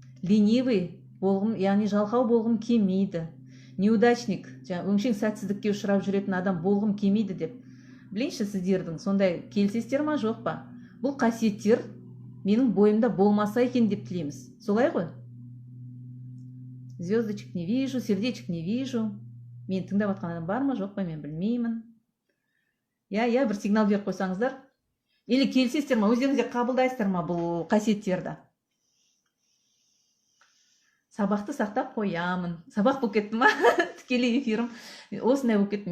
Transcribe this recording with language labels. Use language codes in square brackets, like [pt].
[kk] Ленивый болғым, яғни жалқау болғым келмейді. Неудачник, өңшең сәтсіздікке ұшырап жүретін адам болғым келмейді деп. білейінші сіздердің сондай келісесіздер ма жоқ па? Бұл қасиеттер менің бойымда болмаса екен деп тілейміз. Солай ғой? [ru] Звездочек не вижу, сердечек не вижу. [kk] Мен тыңдап жатқан адам бар ма жоқ па, мен білмеймін. Я бір сигнал беріп қойсаңыздар. Или келісесіздер ма, өздеріңізде қабылдайсыздар ма бұл қасиеттерді? Сабақты сақтап қоямын. Сабақ болып кетті ма? Тікелей эфирім. Осындай болып кетті.